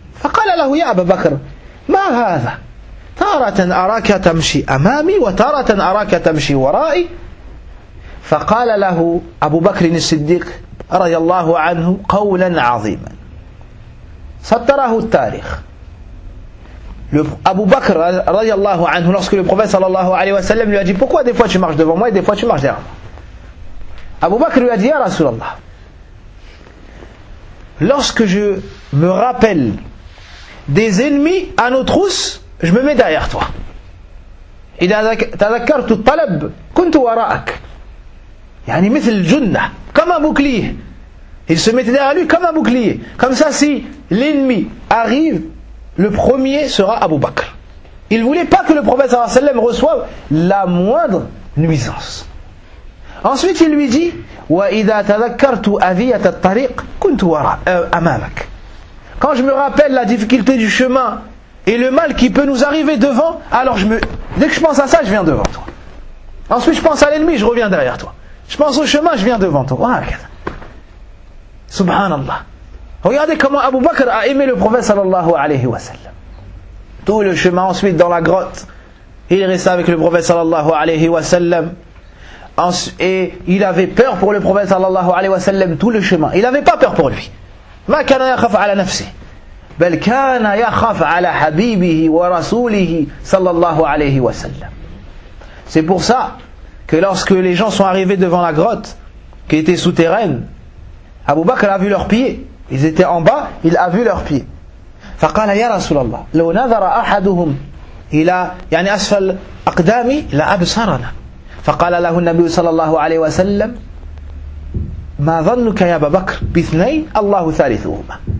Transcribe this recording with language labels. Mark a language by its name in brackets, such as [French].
[Arabic] فقال له يا أبا بكر ما هذا تارة أراك تمشي أمامي وتارة أراك تمشي ورائي. فقال له أبو بكر الصديق رضي الله عنه قولا عظيما ستره التاريخ. أبو بكر رضي الله عنه [French] lorsque le prophète [Arabic] صلى الله عليه وسلم [French] lui a dit: pourquoi des fois tu marches devant moi et des fois tu marches derrière moi? أبو بكر lui a dit: [Arabic] يا رسول الله, [French] lorsque je me rappelle des ennemis à nos trousses, je me mets derrière toi. [Arabic] إذا تذكرت الطلب كنت وراءك. يعني مثل الجنة, [French] comme un bouclier. Il se mettait derrière lui comme un bouclier. Comme ça, si l'ennemi arrive, le premier sera Abu Bakr. Il voulait pas que le prophète [Arabic] صلى الله عليه وسلم [French] reçoive la moindre nuisance. Ensuite, il lui dit: [Arabic] وإذا تذكرت أذية الطريق كنت وراء أمامك. [French] Quand je me rappelle la difficulté du chemin et le mal qui peut nous arriver devant, alors dès que je pense à ça, je viens devant toi. Ensuite, je pense à l'ennemi, je reviens derrière toi. Je pense au chemin, je viens devant toi. Subhanallah. Regardez comment Abu Bakr a aimé le prophète sallallahu alayhi wa sallam. Tout le chemin, ensuite dans la grotte, il restait avec le prophète sallallahu alayhi wa sallam. Et il avait peur pour le prophète sallallahu alayhi wa sallam tout le chemin. Il n'avait pas peur pour lui. [Arabic] ما كان يخاف على نفسه بل كان يخاف على حبيبه ورسوله صلى الله عليه وسلم. [French] C'est pour ça que lorsque les gens sont arrivés devant la grotte qui était souterraine, Abu Bakr a vu leurs pieds. Ils étaient en bas, il a vu leurs pieds. [Arabic] فقال يا رسول الله لو نظر أحدهم إلى يعني أسفل أقدامي لأبصرنا. فقال له النبي صلى الله عليه وسلم ما ظنك يا أبا بكر باثنين الله ثالثهما.